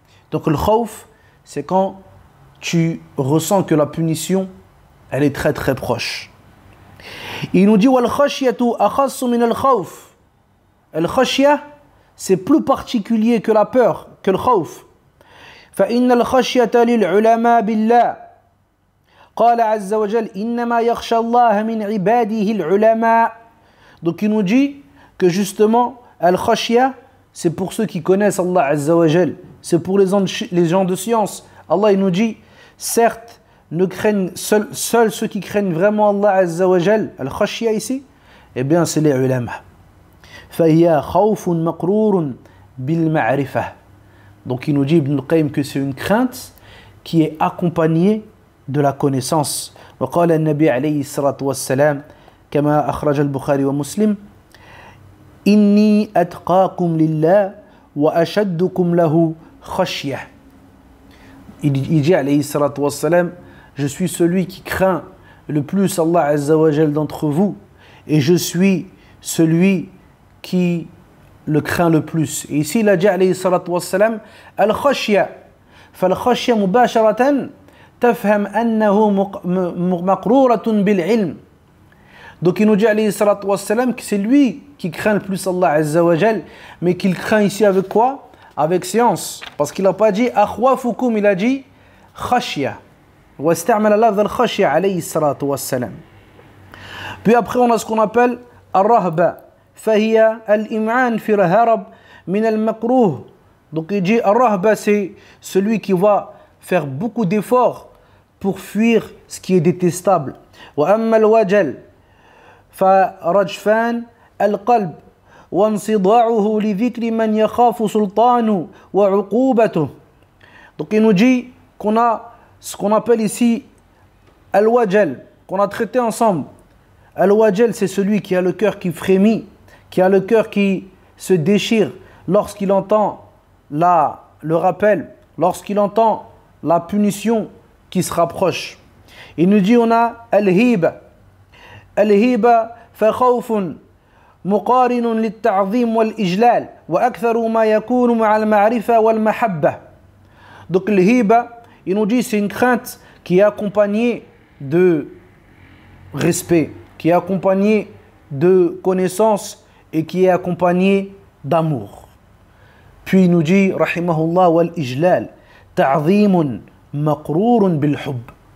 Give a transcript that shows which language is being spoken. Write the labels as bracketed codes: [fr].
[fr] Donc le khawf, c'est quand tu ressens que la punition, elle est très très proche. Il nous dit [ar] wal khashyatu akhassu min al-khawf. [fr] Al-khashya, c'est plus particulier que la peur, que le khawf. [ar] Fa inna al-khashyata lil ulama billah. قال عز وجل إنما يخشى الله من عباده العلماء. [fr] Donc il nous dit que justement al-khashya, c'est pour ceux qui connaissent Allah Azza wa Jal, c'est pour les gens de science. Allah il nous dit certes ne craignent seuls ceux qui craignent vraiment Allah Azza wa Jal. Al-khashya ici, eh bien c'est les ulama. [ar] فهي خوف مقرور بالمعرفة. [fr] Donc il nous dit Ibn al-Qayyim que c'est une crainte qui est accompagnée de la connaissance. [ar] وقال النبي عليه الصلاة والسلام كما أخرج البخاري ومسلم إني أتقاكم لله وأشدكم له خشية. [fr] Il dit [ar] عليه الصلاة والسلام, [fr] je suis celui qui craint le plus Allah Azza wa Jal d'entre vous et je suis celui qui le craint le plus. Et ici il a dit [ar] عليه الصلاة والسلام الخشية. فالخشية مباشرة تفهم أنه مقرورة بالعلم. [fr] Donc il nous dit [ar] alayhi salatu wassalam [fr] que c'est lui qui craint le plus Allah Azza wa Jal, mais qu'il craint ici avec quoi? Avec science. Parce qu'il n'a pas dit akhwafukum, il a dit khashya. [ar] Wa ista'mala lafz al-khashya alayhi salatu wassalam. [fr] Puis après on a ce qu'on appelle ar-rahba. [ar] فهي الإمعان في الهرب من المكروه. [fr] Donc il dit ar-rahba, c'est celui qui va faire beaucoup d'efforts pour fuir ce qui est détestable. [ar] وأما الوجل فرجفان القلب وانصداعه لذكر من يخاف سلطانه وعقوبته. [fr] Donc il nous dit qu'on a ce qu'on appelle ici al-wajal, qu'on a traité ensemble. Al-wajal, c'est celui qui a le cœur qui frémit, qui a le cœur qui se déchire lorsqu'il entend le rappel, lorsqu'il entend la punition qui se rapproche. Il nous dit on a al-hiba. [ar] الهيبة فخوف مقارن للتعظيم والإجلال وأكثر ما يكون مع المعرفة والمحبة. [fr] Donc le hiba, il nous dit c'est une crainte qui est accompagnée de respect, qui est accompagnée de connaissance et qui est accompagnée d'amour. Puis il nous dit [ar] rahimahullah wal ijlal ta'zimun maqrurun bil hubb.